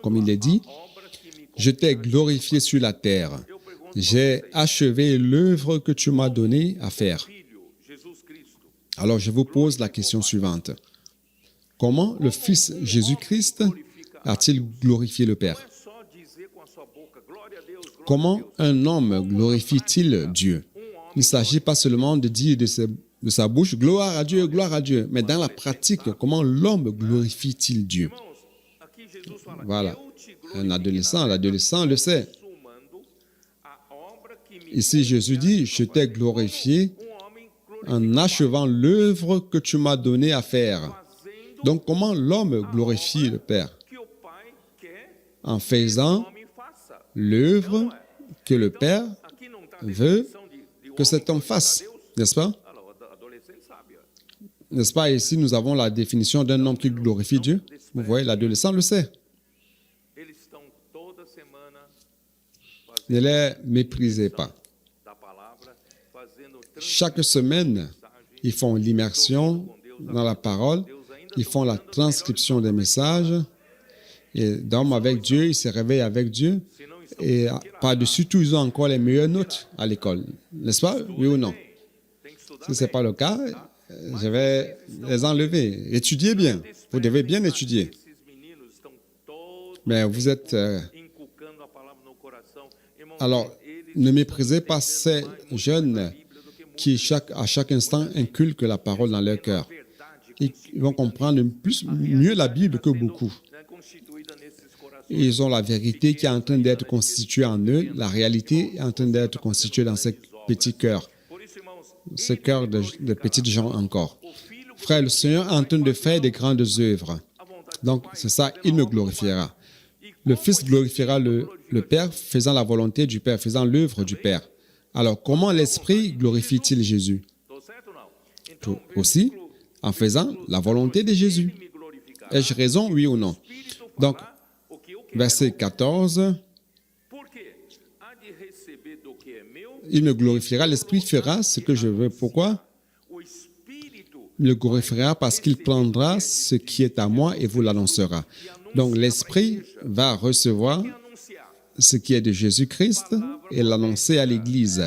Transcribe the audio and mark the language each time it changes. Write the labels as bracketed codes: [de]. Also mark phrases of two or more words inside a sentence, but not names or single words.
[fr] Comme il est dit, « Je t'ai glorifié sur la terre. J'ai achevé l'œuvre que tu m'as donnée à faire. » Alors, je vous pose la question suivante. Comment le Fils Jésus-Christ a-t-il glorifié le Père? [pt] Não é só dizer com a sua boca, glória a Deus, glória a [fr] Comment [pt] Deus. [fr] un homme glorifie-t-il Dieu? Il ne s'agit pas seulement de dire de sa bouche gloire à Dieu, mais dans la pratique, comment l'homme glorifie-t-il Dieu? [pt] Irmãos, aqui Jesus fala, [fr] Voilà. [pt] eu te [fr] Un [pt] glorifiquei [fr] l'adolescent le sait. [pt] consumando a obra que me [fr] Ici, Jésus dit, je t'ai glorifié [pt] homem [fr] en achevant l'œuvre que tu m'as donné à faire. [pt] fazendo [fr] Donc, comment l'homme glorifie le Père? [pt] que o Pai quer [fr] En [pt] que o [fr] faisant [pt] homem faça. [fr] l'œuvre que le Père [pt] Aqui não está [fr] veut que cet homme fasse, n'est-ce pas? Alors, [pt] adolescente sabe, ó. [fr] N'est-ce pas? Ici, nous avons la définition d'un homme qui glorifie Dieu. Vous voyez, l'adolescent le sait. [pt] Eles estão toda semana [fr] Ne les méprisez pas. [pt] da palavra, fazendo [fr] Chaque semaine, ils font l'immersion dans la parole, ils font la transcription des messages, et dorment avec Dieu, ils se réveillent avec Dieu, et par-dessus tout, ils ont encore les meilleures notes à l'école. N'est-ce pas? Oui ou non? [pt] tem que estudar [fr] Si ce n'est pas le cas, je vais les enlever. Étudiez bien. Vous devez bien étudier. [pt] esses meninos estão todos [fr] Mais vous êtes... [pt] inculcando a palavra no coração. Irmão, [fr] alors, ne méprisez pas ces jeunes qui, à chaque instant, inculquent la parole dans leur cœur. Ils vont comprendre mieux la Bible que beaucoup. [pt] né, constituída nesses corações. [fr] Ils ont la vérité qui est en train d'être constituée en eux. La réalité est en train d'être constituée dans ces petits cœurs. [pt] Por isso, irmãos, [fr] Ce cœur de petites gens encore. Frère, le Seigneur est en train de faire des grandes œuvres. Donc, c'est ça, il me glorifiera. Le Fils glorifiera le Père, faisant la volonté du Père, faisant l'œuvre du Père. Alors, comment l'Esprit glorifie-t-il Jésus? [pt] estou certo ou não? [fr] Tout [pt] Então, [fr] aussi, en faisant la volonté de Jésus. [pt] me glorificará. [fr] Ai-je raison, oui ou non? [pt] Espírito [fr] Donc, [pt] fará o que eu quero, [fr] verset 14, [pt] porque há de receber do que é meu, [fr] il me glorifiera, l'Esprit fera ce que je veux. Pourquoi? [pt] o Espírito [fr] Il le glorifiera parce qu'il prendra ce qui est à moi et vous l'annoncera. Donc, l'Esprit va recevoir [pt] anunciar. [fr] ce qui est de Jésus-Christ et l'annoncer à l'Église.